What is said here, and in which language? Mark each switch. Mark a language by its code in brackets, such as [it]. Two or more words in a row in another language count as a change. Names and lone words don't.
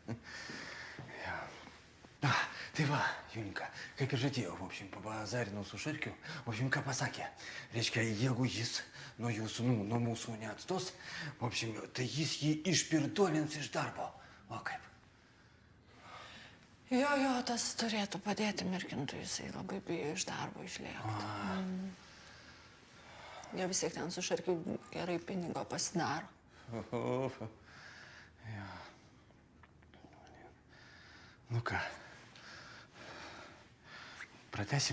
[lt] Tai va, Julinka, kaip ir žadėjau, [ru] в общем, [lt] pabazarino su Šarkiu, [ru] в общем, [lt] ką pasakė. Reiškia, jeigu jis nuo jūsų, nuo mūsų neatstos, [ru] в общем, [lt] tai jis jį išpirdolins iš darbo. O kaip? Jo, tas turėtų padėti merkintui, jisai labai bijo iš darbo išlėkti. Jo vis tiek ten su Šarkiu gerai pinigo pasidaro. Ja. Nu ką, pratęsim?